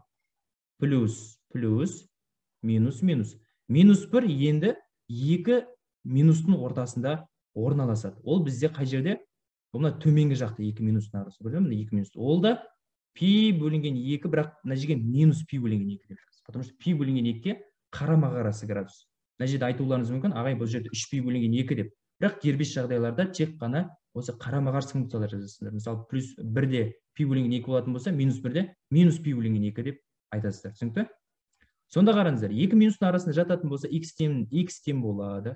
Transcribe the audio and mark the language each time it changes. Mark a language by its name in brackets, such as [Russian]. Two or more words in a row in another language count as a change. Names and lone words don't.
[Kazakh] Плюс, плюс, минус, минус. Минус 1 енді 2 минустың ортасында орналасады. Ол бізде қай жерде? Бұна төменгі жақта 2 минустың арасы. Көрдіңіздер ме? 2 минус. Ол да пи бөлінген 2, бірақ мына жерге минус пи бөлінген 2 деп жатырмыз. [Russian] Потому что [Kazakh] пи бөлінген 2-ге қарама-қарсы градус. Мына жерде айтуларыңыз мүмкін, ағай бұл жерде 3 пи бөлінген 2 деп. Бірақ дербес жағдайларда тек қана осы қарама-қарсы функциялар жазасыздар. Мысалы, плюс 1-де пи бөлінген 2 болатын болса, минус 1-де минус пи бөлінген 2 деп айтасыздар. Түсінікті? Сонда қараңыздар, 2 минустың арасында жататын болса, x тең болады.